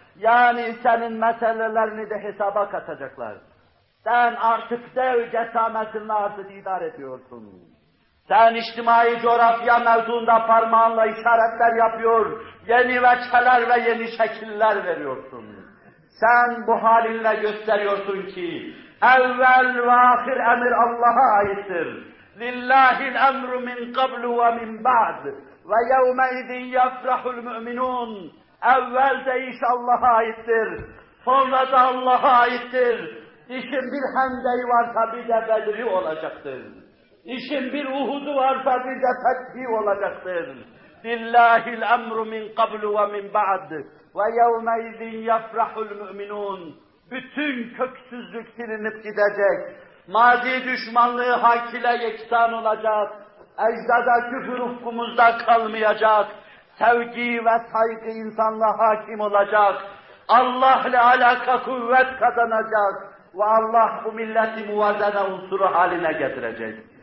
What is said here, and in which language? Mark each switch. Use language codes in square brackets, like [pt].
[tr] Yani senin meselelerini de hesaba katacaklar. Sen artık dev cesametinle artık idare ediyorsun. Sen içtimai coğrafya mevzuunda parmağınla işaretler yapıyor, yeni veçeler ve yeni şekiller veriyorsun. Sen bu halinle gösteriyorsun ki, evvel ve ahir emir Allah'a aittir. [ar] لِلَّهِ الْاَمْرُ مِنْ قَبْلُ وَمِنْ بَعْدِ وَيَوْمَ اِذٍ يَفْرَحُ الْمُؤْمِنُونَ [tr] Evvel de iş Allah'a aittir, sonra da Allah'a aittir. İşin bir Hendek'i varsa bir de Bedri olacaktır. İşin bir Uhud'u varsa bir de Fethi olacaktır. [ar] لِلَّهِ الْاَمْرُ مِنْ قَبْلُ وَمِنْ بَعْدِ وَيَوْمَ اِذٍ يَفْرَحُ الْمُؤْمِنُونَ [tr] Bütün köksüzlük silinip gidecek. Mazi düşmanlığı hak ile yeksan olacak. Ecdada küfür ufkumuzda kalmayacak. Sevgi ve saygı insanla hakim olacak. Allah ile alaka kuvvet kazanacak. Ve Allah bu milleti muvazene unsuru haline getirecek.